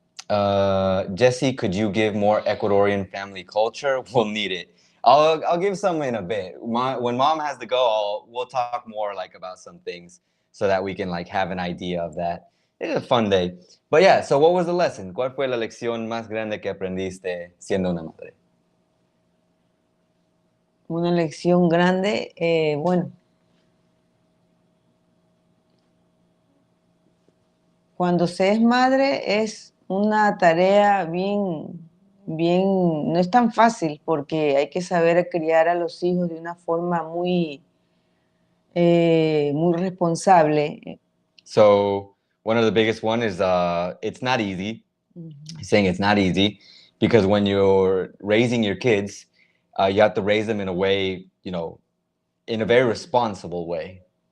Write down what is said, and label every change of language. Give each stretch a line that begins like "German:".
English: Jesse, could you give more Ecuadorian family culture? We'll need it. I'll give some in a bit. When mom has to go, we'll talk more like about some things so that we can like have an idea of that. It's a fun day. But yeah, so what was the lesson?
Spanish: ¿Cuál fue la lección más grande que aprendiste siendo una madre? Una lección grande, bueno, cuando se es madre es una tarea no es tan fácil porque hay que saber criar a los hijos de una forma muy responsable.
English: So one of the biggest one is it's not easy. He's saying it's not easy because when you're raising your kids, you have to raise them in a way, in a very responsible way.